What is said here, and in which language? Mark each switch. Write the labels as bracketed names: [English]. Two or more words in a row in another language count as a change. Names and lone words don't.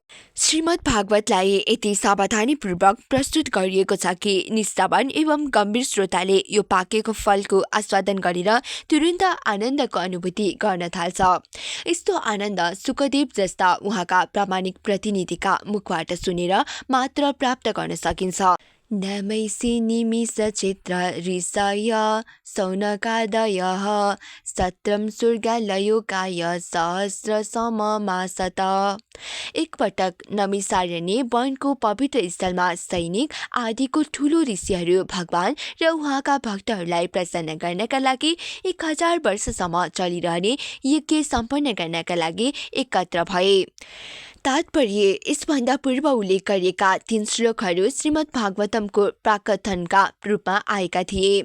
[Nepali] श्रीमद् भागवतलाई यति सावधानीपूर्वक प्रस्तुत गरिएको छ कि निष्ठावान एवं गम्भीर श्रोताले यो पाकेको फलको आस्वादन गरेर तुरुन्त आनन्दको अनुभूति गर्न थाल्छ। यस्तो आनन्द सुखदेव जस्ता उहाँका प्रामाणिक प्रतिनिधिका मुखबाट सुनेर मात्र प्राप्त गर्न सकिन्छ। [Sanskrit] नमैसी निमिष चित्र ऋषय सौनकादयः सत्रम स्वर्गालयोकाय सहस्र सममासत। [Nepali] एकपटक नमिसारण्य वनको पवित्र स्थलमा सैनिक आदिको ठूलो ऋषिहरू भगवान र उहाँका भक्तहरूलाई प्रसन्न गर्नका लागि 1000 वर्षसम्म चलिरहने यज्ञ सम्पन्न गर्नका लागि एकत्र भए। तात्पर्य यसभन्दा पूर्व उल्लेख गरिएका 3 श्लोकहरू श्रीमद् भागवतमको प्राकथनका रूपमा आएका थिए।